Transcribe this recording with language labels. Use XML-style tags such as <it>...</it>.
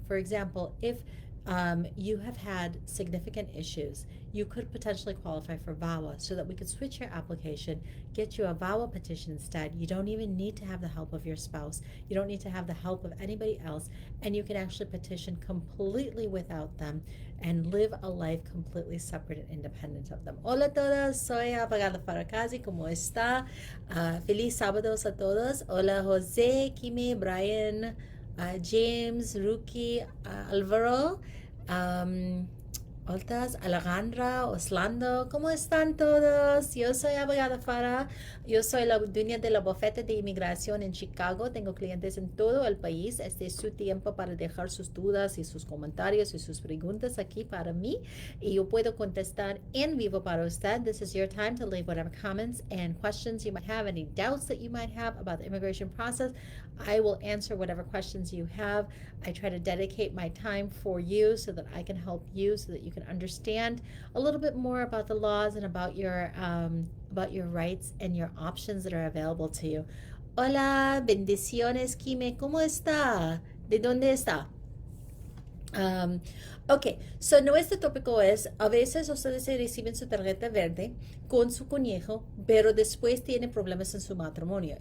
<en>For example, if you have had significant issues, you could potentially qualify for VAWA, so that we could switch your application, get you a VAWA petition instead. You don't even need to have the help of your spouse. You don't need to have the help of anybody else, and you can actually petition completely without them and live a life completely separate and independent of them.</en> <es>Hola a todos, soy abogada Farrah. ¿Cómo está? Feliz sábados a todos. Hola Jose, Kimi, Brian, James, Ruki, Alvaro, Oltas, Alejandra, Oslando, ¿cómo están todos? Yo soy abogada Farrah, yo soy la dueña de la bufete de inmigración en Chicago, tengo clientes en todo el país. Este es su tiempo para dejar sus dudas y sus comentarios y sus preguntas aquí para mí, y yo puedo contestar en vivo para usted.</es> <en>This is your time to leave whatever comments and questions you might have, any doubts that you might have about the immigration process. I will answer whatever questions you have. I try to dedicate my time for you so that I can help you, so that you can understand a little bit more about the laws and about your rights and your options that are available to you.</en> <es>Hola, bendiciones, Kime, ¿cómo está? ¿De dónde está?</es> <en>Ok, so</en> <es>nuestro tópico es, a veces ustedes reciben su tarjeta verde con su conejo, pero después tienen problemas en su matrimonio.</es>